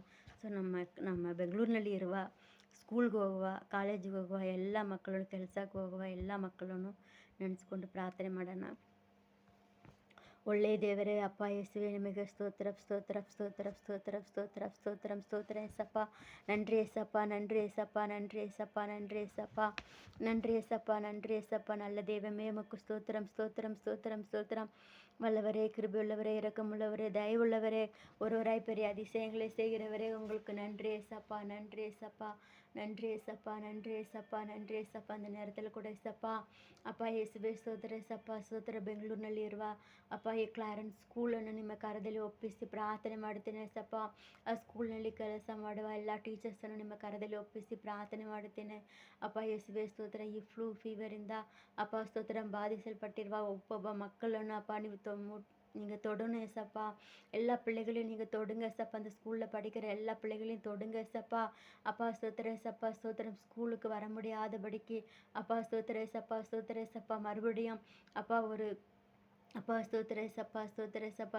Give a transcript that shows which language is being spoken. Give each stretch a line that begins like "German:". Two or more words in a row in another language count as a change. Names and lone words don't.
Kannada: ಸೊ ನಮ್ಮ ಬೆಂಗಳೂರಿನಲ್ಲಿ ಇರುವ ಸ್ಕೂಲ್ಗೆ ಹೋಗುವ, ಕಾಲೇಜಿಗೆ ಹೋಗುವ ಎಲ್ಲ ಮಕ್ಕಳನ್ನು, ಕೆಲಸಕ್ಕೆ ಹೋಗುವ ಎಲ್ಲ ಮಕ್ಕಳನ್ನು ನೆನೆಸ್ಕೊಂಡು ಪ್ರಾರ್ಥನೆ ಮಾಡೋಣ. ಒಳ್ಳೆಯ ದೇವರೇ, ಅಪ್ಪ ಯೇಸುವೆ, ನಿಮಗೆ ಸ್ತೋತ್ರ ಸ್ತೋತ್ರ ಸ್ತೋತ್ರ ಸ್ತೋತ್ರ ಸ್ತೋತ್ರ ಸ್ತೋತ್ರ ಸ್ತೋತ್ರ ಏಸಪ್ಪ.
Tamil: நன்றி ஏசப்பா, நன்றி ஏசப்பா, நன்றி ஏசப்பா, நன்றி ஏசப்பா, நன்றி ஏசப்பா, நன்றி ஏசப்பா. நல்ல தெய்வமே, உமக்கு ஸ்தோத்திரம் ஸ்தோத்திரம் ஸ்தோத்திரம் ஸ்தோத்திரம். வல்லவரே, கிருபையுள்ளவரே, இரக்கமுள்ளவரே, தயவுள்ளவரே, ஒருவராய் பெரிய அதிசயங்களை செய்கிறவரே, உங்களுக்கு நன்றி ஏசப்பா, நன்றி ஏசப்பா, நன்றி ஏசப்பா, நன்றி ஏசப்பா, நன்றி ஏசப்பா. அந்த நேரத்தில்
Kannada: ಕೂಡ ಏಸಪ್ಪ ಅಪ್ಪ ಯೇಸುವೆ ಸ್ತೋತ್ರ ಏಸಪ್ಪ, ಸ್ತೋತ್ರ. ಬೆಂಗಳೂರಿನಲ್ಲಿ ಇರುವ ಅಪ್ಪ ಈ ಕ್ಲಾರೆನ್ಸ್ ಸ್ಕೂಲನ್ನು ನಿಮ್ಮ ಕರದಲ್ಲಿ ಒಪ್ಪಿಸಿ ಪ್ರಾರ್ಥನೆ ಮಾಡುತ್ತೇನೆ ಏಸಪ್ಪ. ಆ ಸ್ಕೂಲ್ನಲ್ಲಿ ಕೆಲಸ ಮಾಡುವ ಎಲ್ಲ ಟೀಚರ್ಸನ್ನು ನಿಮ್ಮ ಕರದಲ್ಲಿ ಒಪ್ಪಿಸಿ ಪ್ರಾರ್ಥನೆ ಮಾಡುತ್ತೇನೆ ಅಪ್ಪ ಯೇಸುವೆ ಸ್ತೋತ್ರ. ಈ ಫ್ಲೂ ಫೀವರಿಂದ ಅಪ್ಪ ಸ್ತೋತ್ರ ಬಾಧಿಸಲ್ಪಟ್ಟಿರುವ ಒಬ್ಬೊಬ್ಬ
Tamil: மக்களை அப்பா நீங்கள் தொடணும் ஏசப்பா. எல்லா பிள்ளைகளையும் நீங்கள் தொடுங்க ஏசப்பா. அந்த ஸ்கூலில் படிக்கிற எல்லா பிள்ளைகளையும் தொடுங்க ஏசப்பா. அப்பா ஸ்தோத்திரம் ஏசப்பா, ஸ்தோத்திரம். ஸ்கூலுக்கு வர முடியாதபடிக்கு அப்பா ஸ்தோத்திரம் ஏசப்பா, ஸ்தோத்திரம் ஏசப்பா. மறுபடியும் அப்பா அப்பா ஸ்தோத்திர ஏசப்பா, ஸ்தோத்திர ஏசப்பா.